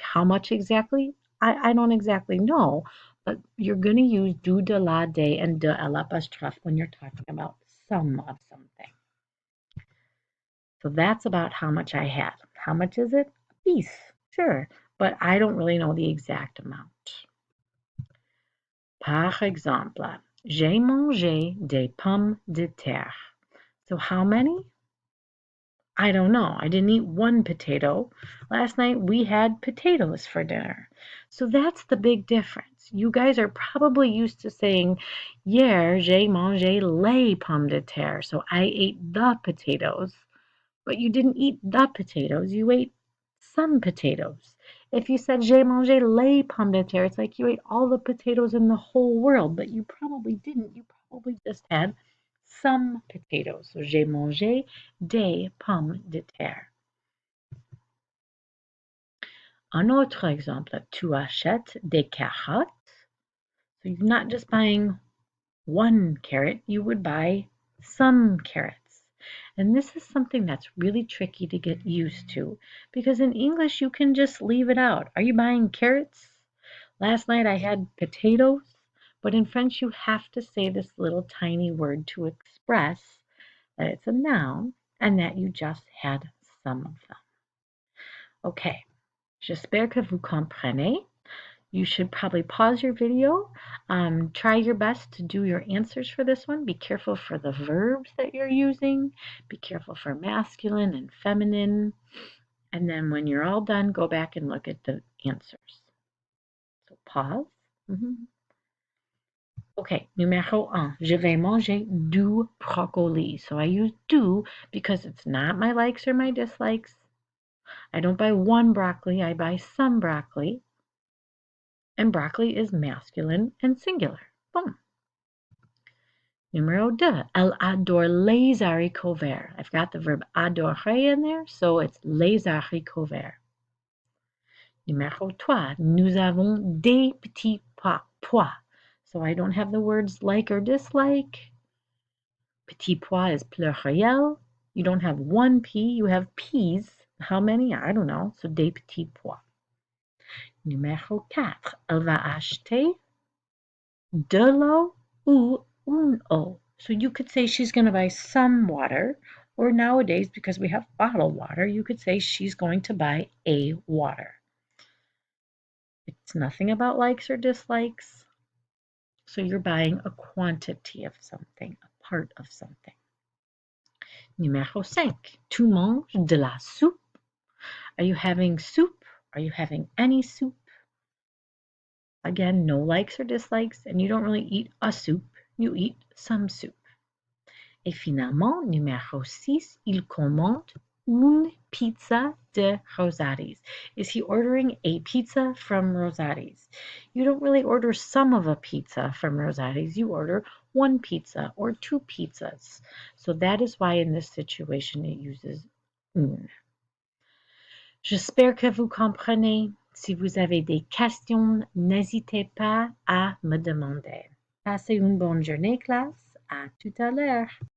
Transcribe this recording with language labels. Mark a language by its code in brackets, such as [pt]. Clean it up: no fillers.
[en] How much exactly? I don't exactly know, but you're going to use du, de, la, de, and de l'apostrophe when you're talking about some of something. So that's about how much I had. How much is it? A piece, sure, but I don't really know the exact amount. [fr] Par exemple, j'ai mangé des pommes de terre. [en] So how many? I don't know. I didn't eat one potato. Last night we had potatoes for dinner. So that's the big difference. You guys are probably used to saying, [fr] hier j'ai mangé les pommes de terre. [en] So I ate the potatoes. But you didn't eat the potatoes. You ate some potatoes. If you said [fr] j'ai mangé les pommes de terre, [en] it's like you ate all the potatoes in the whole world, but you probably didn't. You probably just had some potatoes. So [fr] j'ai mangé des pommes de terre. Un autre exemple, tu achètes des carottes. [en] So you're not just buying one carrot, you would buy some carrots. And this is something that's really tricky to get used to because in English you can just leave it out. Are you buying carrots? Last night I had potatoes, but in French you have to say this little tiny word to express that it's a noun and that you just had some of them. [fr] Okay, j'espère que vous comprenez. [en] You should probably pause your video. Try your best to do your answers for this one. Be careful for the verbs that you're using. Be careful for masculine and feminine. And then when you're all done, go back and look at the answers. So pause. Okay, [fr] numéro 1. Je vais manger du brocoli. [en] So I use du because it's not my likes or my dislikes. I don't buy one broccoli, I buy some broccoli. And broccoli is masculine and singular. Boom. [fr] Numéro 2. Elle adore les haricots verts. [en] I've got the verb adorer in there, so it's [fr] les haricots verts. Numéro 3. Nous avons des petits pois. [en] So I don't have the words like or dislike. Petit pois is pluriel. You don't have one pea, you have peas. How many? I don't know. So [fr] des petits pois. Numéro 4. Elle va acheter de l'eau ou une eau. [en] So you could say she's going to buy some water, or nowadays, because we have bottled water, you could say she's going to buy a water. It's nothing about likes or dislikes. So you're buying a quantity of something, a part of something. [fr] Numéro 5. Tu manges de la soupe. [en] Are you having soup? Are you having any soup? Again, no likes or dislikes, and you don't really eat a soup, you eat some soup. [fr] Et finalement, numéro 6, il commande une pizza de Rosati's. [en] Is he ordering a pizza from Rosati's? You don't really order some of a pizza from Rosati's, you order one pizza or two pizzas. So that is why in this situation it uses une. [fr] J'espère que vous comprenez. Si vous avez des questions, n'hésitez pas à me demander. Passez une bonne journée, classe. À tout à l'heure.